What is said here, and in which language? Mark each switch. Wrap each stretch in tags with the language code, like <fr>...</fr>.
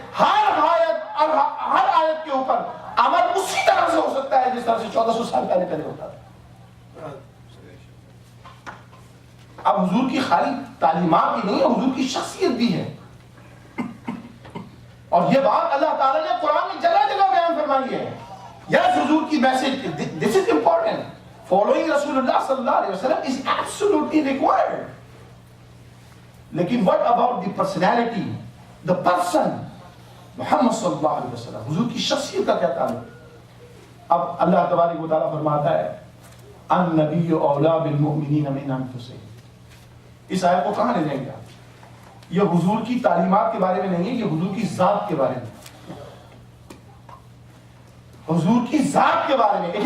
<ur>ہر آیت اور ہر آیت کے اوپر عمل اسی طرح سے ہو سکتا ہے جس طرح سے 1400 سال پہلے ہوتا تھا. اب حضور کی خالی تعلیمات ہی نہیں ہے، حضور کی شخصیت بھی ہے. اور یہ بات اللہ تعالیٰ نے قرآن میں جگہ جگہ بیان فرمائی ہے. یس، حضور کی message,</ur> <en>This is important. Following Rasulullah sallallahu alaihi wasallam is absolutely required.</en> <ur>لیکن</ur> <en>what about the personality, the person,</en> <ur>محمد صلی اللہ علیہ وسلم، حضور کی شخصیت کا کیا تعلق؟ اب اللہ تبارک و تعالیٰ فرماتا ہے</ur> <ar>النبی اولیٰ بالمؤمنین من انفسہم.</ar> <ur>اس آیت کو کہاں لے جائیں گے آپ؟ یہ حضور کی تعلیمات کے بارے میں نہیں ہے، یہ حضور کی ذات کے بارے میں، حضور کی ذات کے بارے میں.</ur>